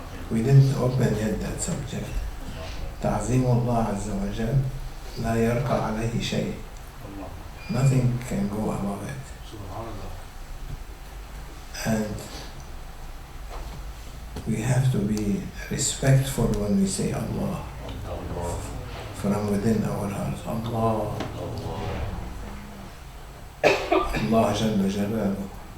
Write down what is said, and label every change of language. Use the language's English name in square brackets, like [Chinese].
[English] We didn't open yet that subject. [Arabic] تعظيم الله عز وجل لا يرقى عليه شيء. [English] Nothing can go above it. And we have to be respectful when we say Allah from within our hearts. [Arabic] Allah, Allah Jalla Jalaluhu.